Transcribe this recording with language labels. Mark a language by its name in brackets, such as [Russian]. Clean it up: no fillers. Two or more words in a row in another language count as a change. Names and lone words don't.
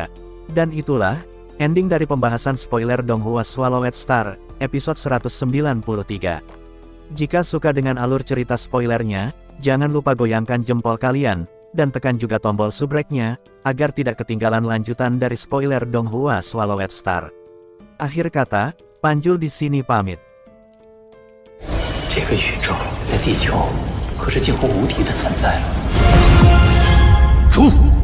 [Indonesian] Dan itulah, ending dari pembahasan spoiler Donghua Swallowed Star, episode 193. Jika suka dengan alur cerita spoilernya, jangan lupa goyangkan jempol kalian, dan tekan juga tombol subrek-nya, agar tidak ketinggalan lanjutan dari spoiler Donghua Swallowed Star. Akhir kata, Panjul di sini pamit. [Chinese] 这个宇宙在地球可是近乎无敌的存在了。出。